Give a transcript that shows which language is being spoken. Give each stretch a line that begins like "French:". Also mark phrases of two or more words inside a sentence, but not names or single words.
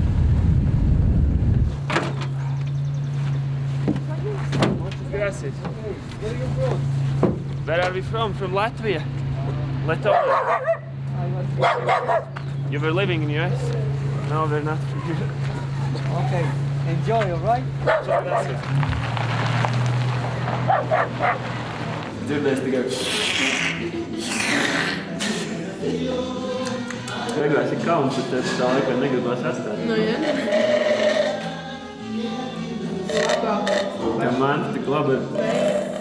English: Gracias. Where are we from? From Latvia? Latvia. You were living in US? No, we're not from here. Okay, enjoy, all right? Gracias.
Latvian: Dzirdēs tikai. Beigās ir kauns, bet tev tā laikā negribās atstāt. Nu, jā. Tā manta tik labi ir.